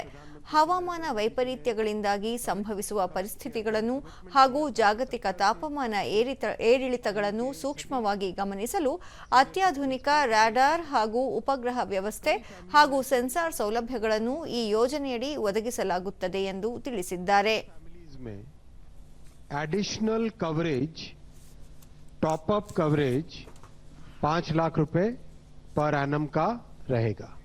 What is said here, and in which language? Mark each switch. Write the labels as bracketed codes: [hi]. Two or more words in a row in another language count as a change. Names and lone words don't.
[kn] ಹವಾಮಾನ ವೈಪರೀತ್ಯಗಳಿಂದಾಗಿ ಸಂಭವಿಸುವ ಪರಿಸ್ಥಿತಿಗಳನ್ನು ಹಾಗೂ ಜಾಗತಿಕ ತಾಪಮಾನ ಏರಿಳಿತಗಳನ್ನು ಸೂಕ್ಷ್ಮವಾಗಿ ಗಮನಿಸಲು ಅತ್ಯಾಧುನಿಕ ರಾಡಾರ್ ಹಾಗೂ ಉಪಗ್ರಹ ವ್ಯವಸ್ಥೆ ಹಾಗೂ ಸೆನ್ಸಾರ್ ಸೌಲಭ್ಯಗಳನ್ನು ಈ ಯೋಜನೆಯಡಿ ಒದಗಿಸಲಾಗುತ್ತದೆ ಎಂದು ತಿಳಿಸಿದ್ದಾರೆ. [en] additional coverage, top up coverage [hi] 5 लाख रुपए पर एनम का रहेगा.